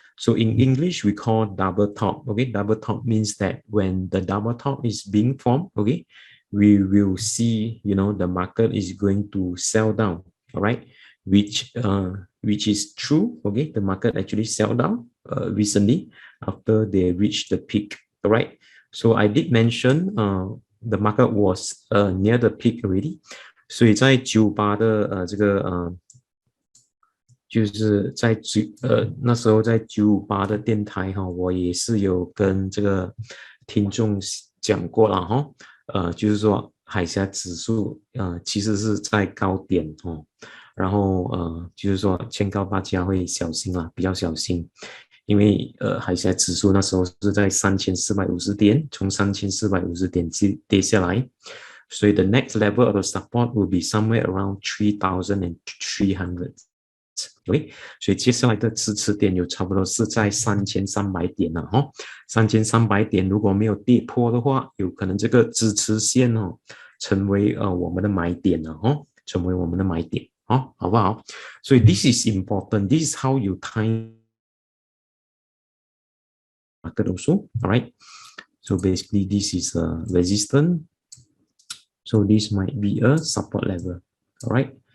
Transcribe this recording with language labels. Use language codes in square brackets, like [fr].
[en] So in English, we call double top, okay? Double top means that when the double top is being formed, okay, we will see, you know, the market is going to sell down, all right? Which is true, okay? The market actually sell down recently after they reached the peak, all right? So I did mention the market was near the peak already. [zh] 所以在98的这个就是在那时候在958的电台哈，我也是有跟这个听众讲过了哈，就是说海峡指数其实是在高点哦，然后就是说劝告大家会小心啦，比较小心，因为海峡指数那时候是在3450点，从3450点跌下来。 [en] So the next level of the support will be somewhere around 3,300. [zh] OK， 所以接下来的支持点有差不多是在3300点了哈，3300点如果没有跌破的话，有可能这个支持线哦成为我们的买点了哈，成为我们的买点哦，好不好？ [en] 所以 this is important. This is how you time market also. All right. So basically, this is a resistance. So this might be a support level, all right?